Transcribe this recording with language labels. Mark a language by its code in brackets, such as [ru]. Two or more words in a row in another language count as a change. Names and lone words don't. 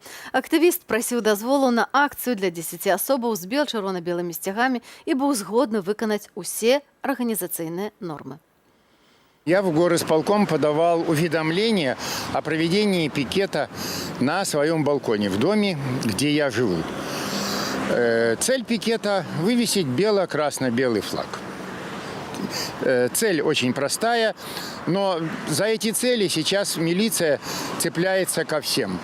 [be] Актывіст прасіў дазволу на акцыю для 10 асобаў з бел-чырвона-белымі сцягамі і быў згодны выканаць усе арганізацыйныя нормы. [ru] Я в горисполком подавал уведомление о проведении пикета на своем балконе в доме, где я живу. Цель пикета – вывесить бело-красно-белый флаг. Цель очень простая, но за эти цели сейчас милиция цепляется ко всем.